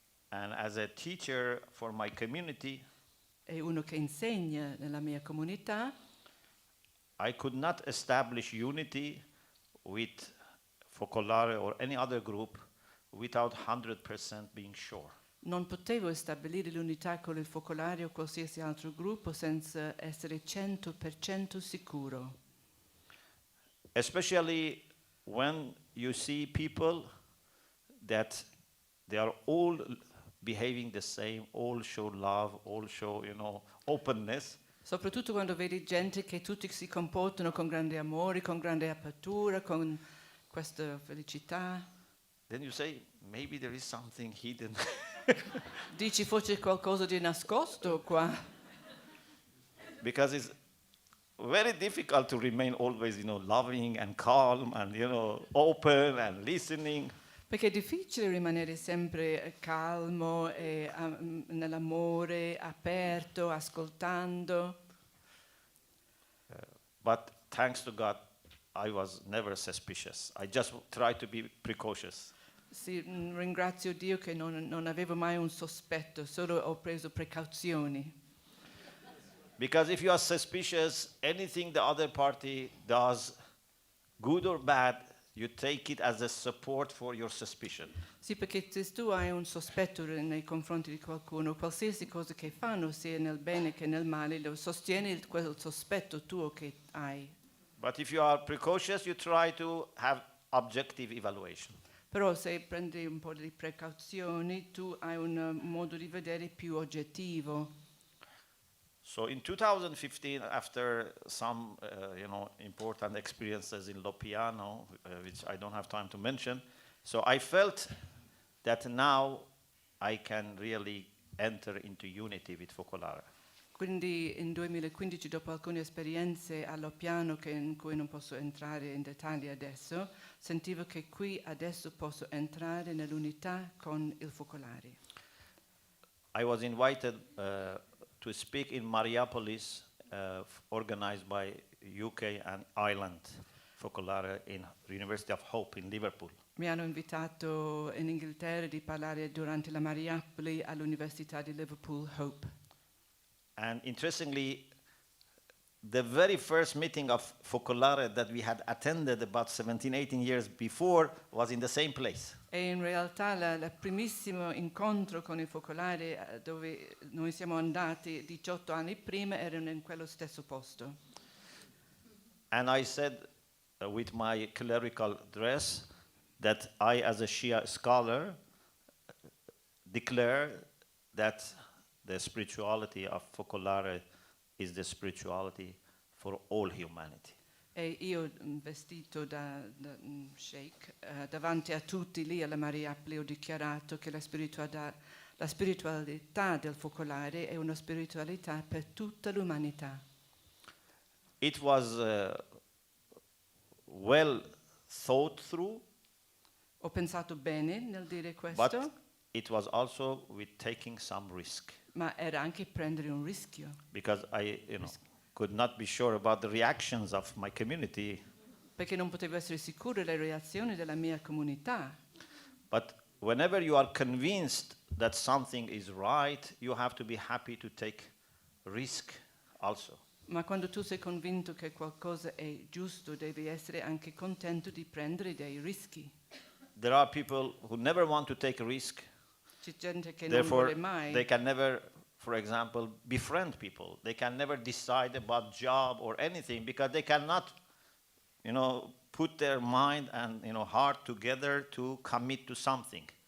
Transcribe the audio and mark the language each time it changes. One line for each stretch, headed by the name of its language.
English: and as a teacher for my community,
Italian: e uno che insegna nella mia comunità,
English: I could not establish unity with Focolare or any other group without 100% being sure.
Italian: non potevo stabilire l'unità con il Focolare o qualsiasi altro gruppo senza essere 100% sicuro.
English: Especially when you see people that they are all behaving the same, all show love, all show, openness.
Italian: Soprattutto quando vedi gente che tutti si comportano con grande amore, con grande apertura, con questa felicità.
English: Then you say, maybe there is something hidden.
Italian: Dici forse qualcosa di nascosto qua,
English: Because it's very difficult to remain always, loving and calm and, open and listening.
Italian: perché è difficile rimanere sempre calmo e nell'amore, aperto, ascoltando.
English: But thanks to God, I was never suspicious. I just tried to be precautious.
Italian: Sì, ringrazio Dio che non avevo mai un sospetto, solo ho preso precauzioni.
English: Because if you are suspicious, anything the other party does, good or bad, you take it as a support for your suspicion.
Italian: Sì, perché se tu hai un sospetto nei confronti di qualcuno, qualsiasi cosa che fanno, sia nel bene che nel male, lo sostieni quel sospetto tuo che hai.
English: But if you are precautious, you try to have objective evaluation.
Italian: Però se prendi un po' di precauzioni, tu hai un modo di vedere più oggettivo.
English: So in 2015, after some important experiences in Loppiano, which I don't have time to mention, so I felt that now I can really enter into unity with Focolare.
Italian: Quindi in 2015, dopo alcune esperienze a Loppiano in cui non posso entrare in dettagli adesso, sentivo che qui adesso posso entrare nell'unità con il Focolare.
English: I was invited to speak in Mariapolis, organized by UK and Ireland Focolare in University of Hope in Liverpool.
Italian: Mi hanno invitato in Inghilterra di parlare durante la Mariapoli all'Università di Liverpool Hope.
English: And interestingly, the very first meeting of Focolare that we had attended about 17, 18 years before was in the same place.
Italian: E in realtà il primissimo incontro con il Focolare dove noi siamo andati 18 anni prima erano in quello stesso posto.
English: And I said with my clerical dress that I, as a Shia scholar, declare that the spirituality of Focolare is the spirituality for all humanity.
Italian: E io vestito da sheikh davanti a tutti lì alla Mariapoli ho dichiarato che la spiritualità del Focolare è una spiritualità per tutta l'umanità.
English: It was well thought through,
Italian: Ho pensato bene nel dire questo,
English: but it was also with taking some risk,
Italian: ma era anche prendere un rischio.
English: because I, could not be sure about the reactions of my community.
Italian: Perché non potevo essere sicuro delle reazioni della mia comunità.
English: But whenever you are convinced that something is right, you have to be happy to take risk also.
Italian: Ma quando tu sei convinto che qualcosa è giusto, devi essere anche contento di prendere dei rischi.
English: There are people who never want to take a risk,
Italian: C'è gente che non
English: therefore
Italian: vuole mai.
English: they can never, for example, befriend people. They can never decide about job or anything because they cannot, put their mind and heart together to commit to something.